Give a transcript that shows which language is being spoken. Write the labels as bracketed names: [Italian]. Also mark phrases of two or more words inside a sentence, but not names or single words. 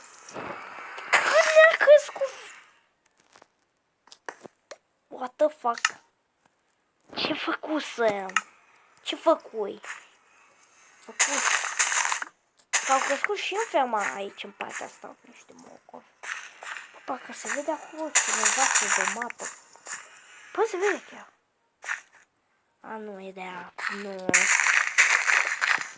[Romanian] Când ne-a crescut? [English] What the fuck? [Romanian] Ce făcusem? Ce făcui? S-au crescut și în ferma aici, în partea asta, niște morcovi. Parcă se vede acolo cineva pe mapă. Păi se vede chiar. A, nu e de aia.